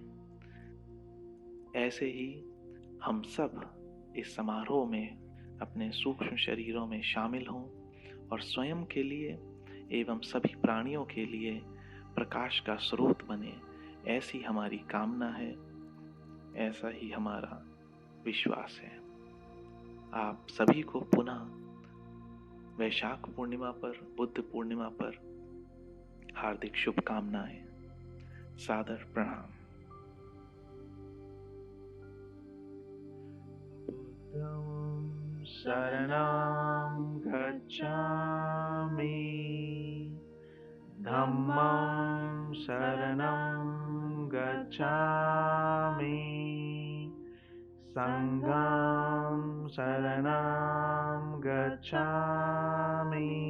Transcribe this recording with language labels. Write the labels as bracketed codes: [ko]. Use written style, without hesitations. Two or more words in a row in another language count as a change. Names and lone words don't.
[hi] ऐसे ही हम सब इस समारोह में अपने सूक्ष्म शरीरों में शामिल हों और स्वयं के लिए एवं सभी प्राणियों के लिए प्रकाश का स्रोत बने, ऐसी हमारी कामना है, ऐसा ही हमारा विश्वास है। आप सभी को पुनः वैशाख पूर्णिमा पर, बुद्ध पूर्णिमा पर हार्दिक शुभकामनाएं। सादर प्रणाम। [pi] शरणं गच्छामि, धम्मं शरणं गच्छामि, संघं शरणं गच्छामि,